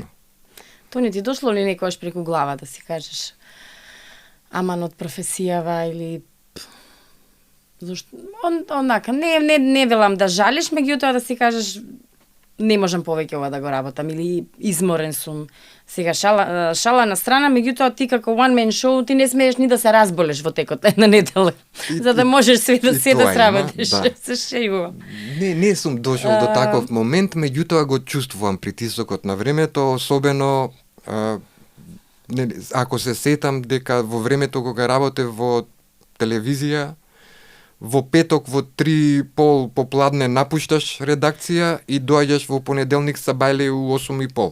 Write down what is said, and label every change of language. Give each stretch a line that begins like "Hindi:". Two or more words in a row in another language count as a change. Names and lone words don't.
Macedonian: Тони, ти дошло ли некојаш преку глава да си кажеш аман од професијава или зашто онака не велам да жалиш, меѓутоа да си кажеш не можам повеќе ова да го работам или изморен сум. Сега шала на страна, меѓутоа ти како
English: one man show
Macedonian: ти не смееш ни да се разболеш во текот на недела, за да можеш се да сработиш. Да. Се шејувам. Не сум дошол до таков момент, меѓутоа го чувствувам притисокот на времето, особено ако се сетам дека во времето кога работев во телевизија, во петок во 3:30 попладне напушташ редакција и доаѓаш во понеделник сабајле у 8:30.